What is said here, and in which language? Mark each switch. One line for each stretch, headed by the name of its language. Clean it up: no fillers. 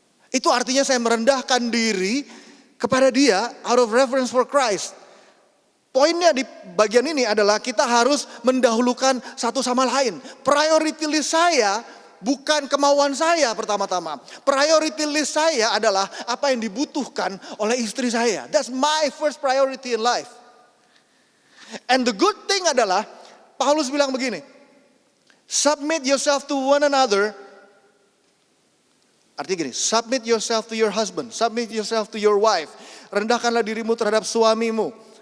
Indonesian: Itu artinya saya merendahkan diri kepada dia
English: out of reverence for Christ.
Indonesian: Poinnya di bagian ini adalah kita harus mendahulukan satu sama lain. Priority list saya bukan kemauan saya pertama-tama. Priority list saya adalah apa yang dibutuhkan oleh istri saya.
English: That's my first priority in life. And the good thing adalah, Paulus bilang begini, submit yourself to one another.
Indonesian: Artinya gini,
English: submit yourself to your husband, submit yourself to your wife.
Indonesian: Rendahkanlah dirimu terhadap suamimu.